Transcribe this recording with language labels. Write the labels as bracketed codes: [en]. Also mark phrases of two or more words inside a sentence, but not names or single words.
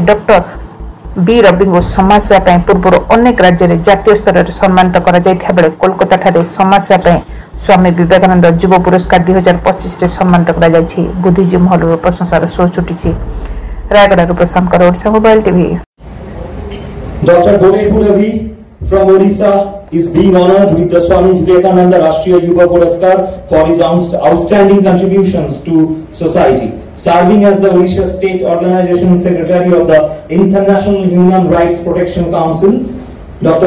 [or] ଡକ୍ଟର ବି ରବିଙ୍କୁ ସମାଜସେବା ପାଇଁ ପୂର୍ବରୁ ଅନେକ ରାଜ୍ୟରେ ଜାତୀୟ ସ୍ତରରେ ସମ୍ମାନିତ କରାଯାଇଥିବା ବେଳେ କୋଲକାତାଠାରେ ସମାଜସେବା ପାଇଁ ସ୍ୱାମୀ ବିବେକାନନ୍ଦ ଯୁବ ପୁରସ୍କାର 2025ରେ ସମ୍ମାନିତ କରାଯାଇଛି। ବୁଦ୍ଧିଜୀବୀ ମହଲରୁ ପ୍ରଶଂସାର ସୁଅ ଛୁଟିଛି। ରାୟଗଡ଼ାରୁ ପ୍ରଶାନ୍ତଙ୍କର, ଓଡ଼ିଶା ମୋବାଇଲ ଟିଭି। [en] Dr. Borehu Ravi from Odisha is being honored with the Swami Vivekananda Rashtriya Yuva Puraskar for his outstanding contributions to society. Serving as the Odisha State Organization Secretary of the International Human Rights Protection Council, Dr.